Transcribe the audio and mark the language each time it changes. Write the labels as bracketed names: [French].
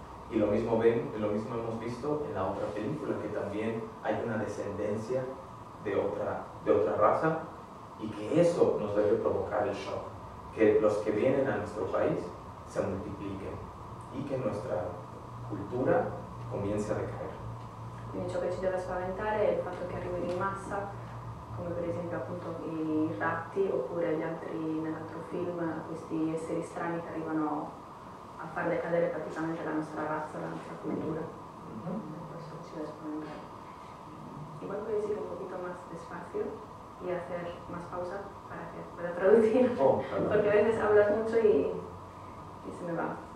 [Spanish] Y lo mismo hemos visto en la otra película, que también hay una descendencia de otra raza y que eso nos debe provocar el shock, que los que vienen a nuestro país se multipliquen y que nuestra cultura comience a decaer. [Italian] Quindi ciò che ci deve spaventare è il fatto che arrivino in massa, come per esempio appunto i ratti oppure nell'altro film, questi esseri strani che arrivano a far decadere praticamente la nostra razza, la nostra cultura. Questo ci debe spaventare. [Spanish] Igual puedes ir un poquito más despacio y hacer más pausa para que pueda traducir. Porque a veces hablas mucho y se me va.